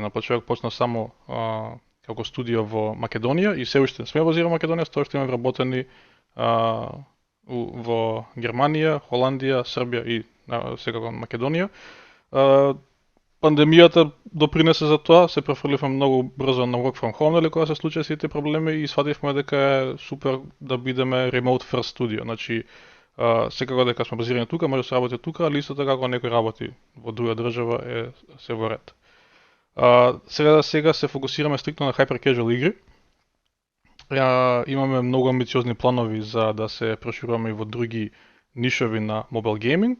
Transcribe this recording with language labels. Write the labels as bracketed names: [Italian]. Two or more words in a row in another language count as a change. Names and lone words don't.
[Macedonian] На почеток почна само како студио во Македонија и се уште сме базирани во Македонија, тоа што имаме вработени во Германија, Холандија, Србија и секако Македонија. Пандемијата допринесе за тоа, се префрливме многу брзо на [English] work from home, [Macedonian] кога се случи сите проблеми и свативме дека е супер да бидеме [English] remote first studio. [Macedonian] Значи, секако дека сме базирани тука, може да се работи тука, али исто така ако некој работи во друга држава е се во ред. Сега се фокусираме стрикно на [English] hyper casual [Macedonian] игри. Имаме многу амбициозни планови за да се прошируваме и во други нишови на [English] mobile gaming.